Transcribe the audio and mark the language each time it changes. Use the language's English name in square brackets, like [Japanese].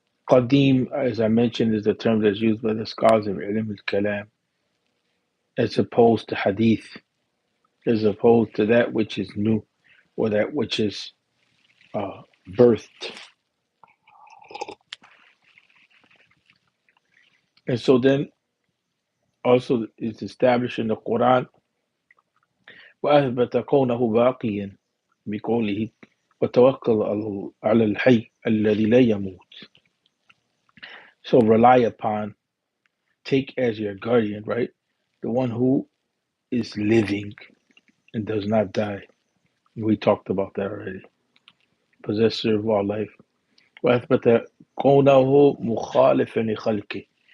[English] Qadim, as I mentioned, is the term that's used by the scholars of Ilm al-Kalam, as opposed to Hadith, as opposed to that which is new, or that which is birthed. And so then also it's established in the Quran, [Arabic] وَأَثْبَتَ كَوْنَهُ بَاقِيًا بِقَوْلِهِ وَتَوَكَّلْ عَلَى الْحَيِّ الَّذِي لَا يَمُوتُ. [English] So rely upon, take as your guardian, right? The one who is living and does not die. We talked about that already. Possessor of all life. [Arabic] وَأَثْبَتَ كَوْنَهُ مُخَالِفًا لِخَلْقِهِ.